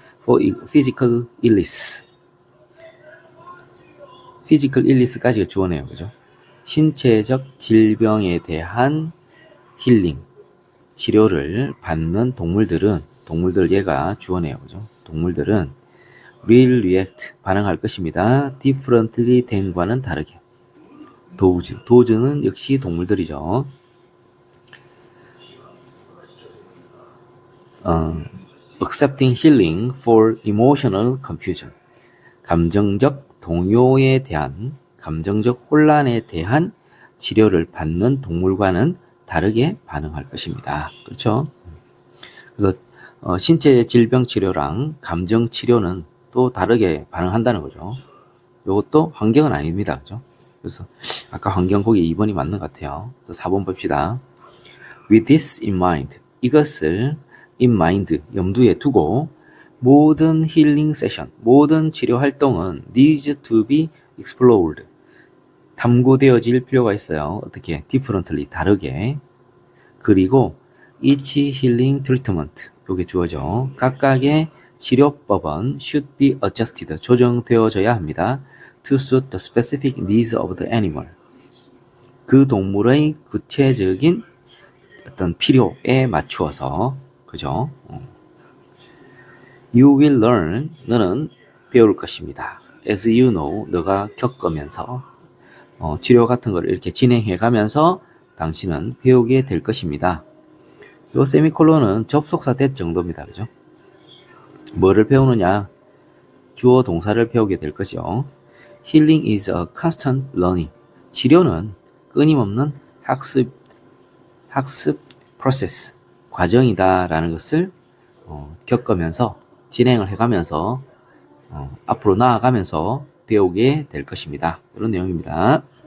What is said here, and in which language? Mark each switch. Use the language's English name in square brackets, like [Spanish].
[English] For physical illness, physical illness [Korean] 까지가 주어네요, 그죠? 신체적 질병에 대한 힐링, 치료를 받는 동물들 얘가 주어네요, 그죠? 동물들은 [English] will react, [Korean] 반응할 것입니다. [English] differently than [Korean] 과는 다르게. 도즈는 역시 동물들이죠. [English] accepting healing for emotional confusion. [Korean] 감정적 동요에 대한, 감정적 혼란에 대한 치료를 받는 동물과는 다르게 반응할 것입니다. 그렇죠? 그래서 신체 질병 치료랑 감정 치료는 또 다르게 반응한다는 거죠. 이것도 환경은 아닙니다. 그죠? 그래서 아까 환경 거기 2번이 맞는 것 같아요. 그래서 4번 봅시다. [English] With this in mind, [Korean] 이것을 in mind, 염두에 두고 모든 힐링 세션, 모든 치료 활동은 [English] needs to be explored, [Korean] 탐구되어질 필요가 있어요. 어떻게? differently, 다르게. 그리고 [English] each healing treatment, [Korean] 요게 주어져. 각각의 치료법은 [English] should be adjusted, [Korean] 조정되어져야 합니다. [English] to suit the specific needs of the animal, [Korean] 그 동물의 구체적인 어떤 필요에 맞추어서, 그죠? [English] You will learn, [Korean] 너는 배울 것입니다. [English] As you know, [Korean] 너가 겪으면서 치료 같은 걸 이렇게 진행해 가면서 당신은 배우게 될 것입니다. 요 세미콜론은 접속사 that 정도입니다. 그죠? 뭐를 배우느냐? 주어 동사를 배우게 될 거죠. [English] Healing is a constant learning. [Korean] 치료는 끊임없는 학습 프로세스, 과정이다라는 것을 겪으면서 진행을 해가면서 앞으로 나아가면서 배우게 될 것입니다. 이런 내용입니다.